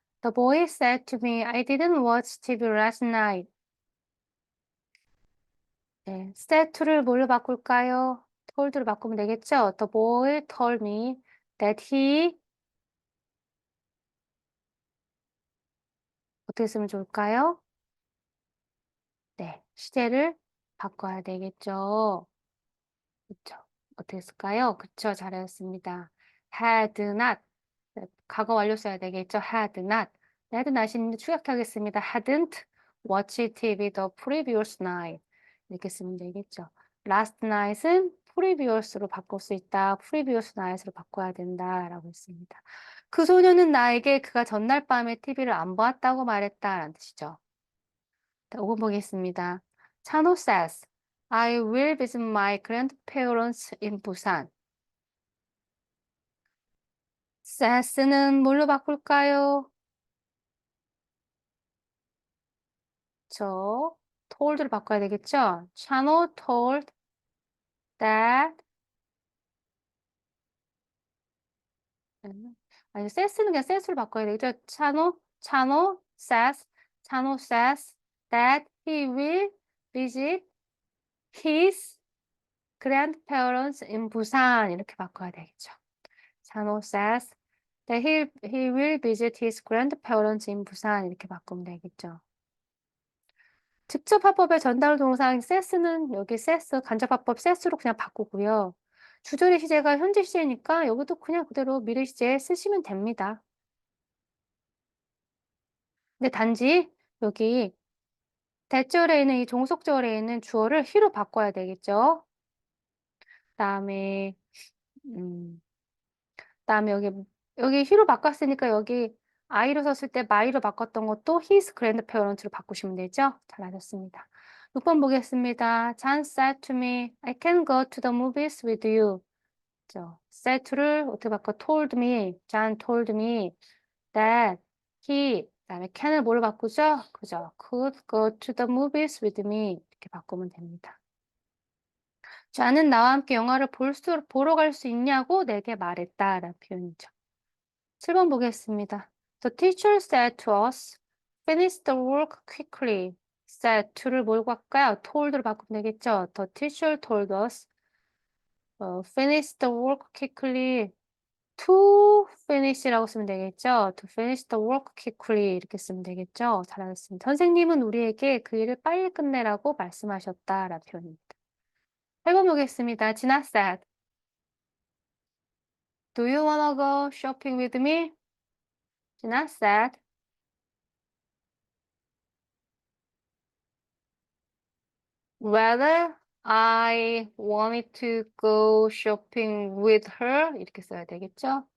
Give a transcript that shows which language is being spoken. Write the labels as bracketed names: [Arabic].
[English] The boy said to me, "I didn't watch TV last night." [Korean] 네, said to를 뭘로 바꿀까요? told로 바꾸면 되겠죠? [English] The boy told me that he [Korean] 어떻게 쓰면 좋을까요? 네, 시제를 바꿔야 되겠죠. 그쵸? 어떻게 쓸까요? 그쵸, 잘하셨습니다. [English] had not. [Korean] 네, 과거 완료 써야 되겠죠. [English] had not. had not [Korean] 인데 축약하겠습니다. [English] hadn't watched TV the previous night. [Korean] 이렇게 쓰면 되겠죠. [English] last night [Korean] 은 previous로 바꿀 수 있다. [English] previous night [Korean] 으로 바꿔야 된다라고 했습니다. 그 소녀는 나에게 그가 전날 밤에 TV를 안 보았다고 말했다라는 뜻이죠. 5번 보겠습니다. [English] 찬호 says, "I will visit my grandparents in Busan." [Korean] says는 뭘로 바꿀까요? told로 바꿔야 되겠죠? 찬호 told that 아니 says는 그냥 says로 바꿔야 되겠죠? 찬호 [English] 찬호 says that he will visit his grandparents in 부산 [Korean] 이렇게 바꿔야 되겠죠. [English] 찬호 says that he will visit his grandparents in 부산 [Korean] 이렇게 바꾸면 되겠죠. 직접 화법의 전달 동사인 says는 여기 says 간접 화법 says로 그냥 바꾸고요. 주절의 시제가 현재 시제니까 여기도 그냥 그대로 미래 시제 쓰시면 됩니다. 근데 단지 여기 대절에 있는 이 종속절에 있는 주어를 he로 바꿔야 되겠죠. 그다음에 그다음에 여기 he로 바꿨으니까 여기 I로 썼을 때 my로 바꿨던 것도 [English] his grandparents [Korean] 로 바꾸시면 되죠. 잘하셨습니다. 6번 보겠습니다. [English] John said to me, I can go to the movies with you. [Korean] said to를 어떻게 바꿔? [English] told me. John told me that he [Korean] 그다음에 can을 뭘로 바꾸죠? 그죠? [English] could go to the movies with me. [Korean] 이렇게 바꾸면 됩니다. 자는 나와 함께 영화를 보러 갈 수 있냐고 내게 말했다라는 표현이죠. 7번 보겠습니다. [English] The teacher said to us, finish the work quickly. [Korean] said to를 뭘로 바꿔요? told로 바꾸면 되겠죠. [English] The teacher told us, finish the work quickly. [Korean] to finish라고 쓰면 되겠죠. [English] to finish the work quickly [Korean] 이렇게 쓰면 되겠죠. 잘하셨습니다. 선생님은 우리에게 그 일을 빨리 끝내라고 말씀하셨다라는 표현입니다. 8번 보겠습니다. [English] 진아 said, do you wanna go shopping with me? 진아 said, whether I wanted to go shopping with her [Korean] 이렇게 써야 되겠죠.